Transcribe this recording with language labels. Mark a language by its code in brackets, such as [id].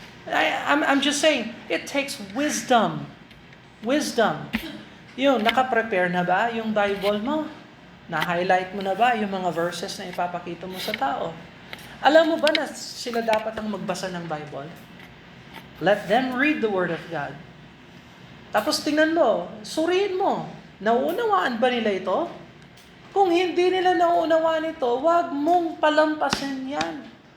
[en] I'm just saying, it takes wisdom. [tl] Wisdom. Yun, nakaprepare na ba yung Bible mo? Na-highlight mo na ba yung mga verses na ipapakita mo sa tao? Alam mo ba na sila dapat ang magbasa ng Bible? [en] Let them read the Word of God. [tl] Tapos tingnan mo, suriin mo, nauunawaan ba nila ito? Kung hindi nila nauunawaan ito, wag mong palampasin yan.